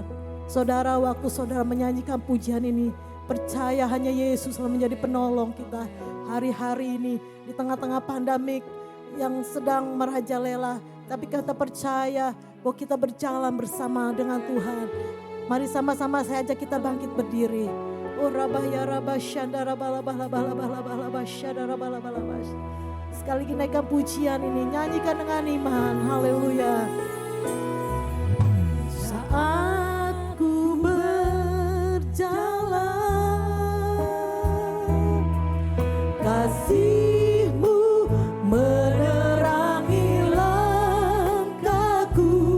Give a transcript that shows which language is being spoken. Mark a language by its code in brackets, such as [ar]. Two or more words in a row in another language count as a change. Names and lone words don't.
[id] Saudara, waktu saudara menyanyikan pujian ini, percaya hanya Yesus telah menjadi penolong kita hari-hari ini di tengah-tengah pandemik yang sedang merajalela. Tapi kita percaya bahwa kita berjalan bersama dengan Tuhan. Mari sama-sama saya ajak kita bangkit berdiri. Oh rabah ya rabah syanda rabah labah labah labah labah labah syanda rabah labah labah. Sekali lagi naikkan pujian ini, nyanyikan dengan iman. Haleluya. Saat ku berjalan, kasih-Mu menerangi langkahku.